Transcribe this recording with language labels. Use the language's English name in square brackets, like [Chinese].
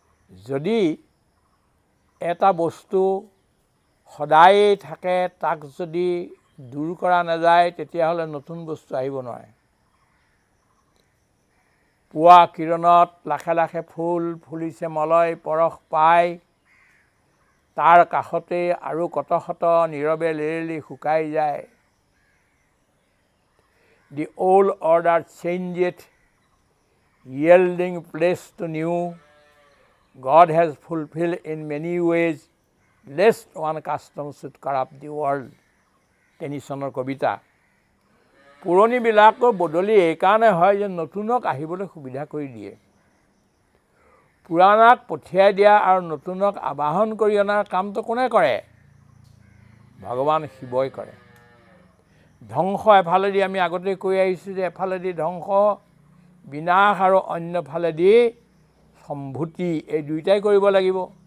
[Assamese] যদি এটা বস্তু সদায়েই থাকে, তাক যদি দূৰ কৰা নাযায়, তেতিয়াহ'লে নতুন বস্তু আহিব নোৱাৰে। পুৱা কিৰণত লাখে লাখে ফুল ফুলিছে মলয় পৰশ পাই, তাৰ কাষতে আৰু কত শত নীৰৱে লেৰেলি শুকাই যায়। [English] The old order changeth, yielding place to new. God has fulfilled in many ways, lest one custom should corrupt the world. [Assamese] টেনিছনৰ কবিতা। পুৰণিবিলাকো বদলি এইকাৰণে হয় যে নতুনক আহিবলৈ সুবিধা কৰি দিয়ে। পুৰাণক পঠিয়াই দিয়া আৰু নতুনক আবাহন কৰি অনাৰ কামটো কোনে কৰে? ভগৱান শিৱই কৰে। ধ্বংস এফালেদি আমি আগতে কৈ আহিছোঁ যে এফালেদি ধ্বংস, বিনাশ, আৰু অন্যফালেদি সম্ভূতি, এই দুইটাই কৰিব লাগিব।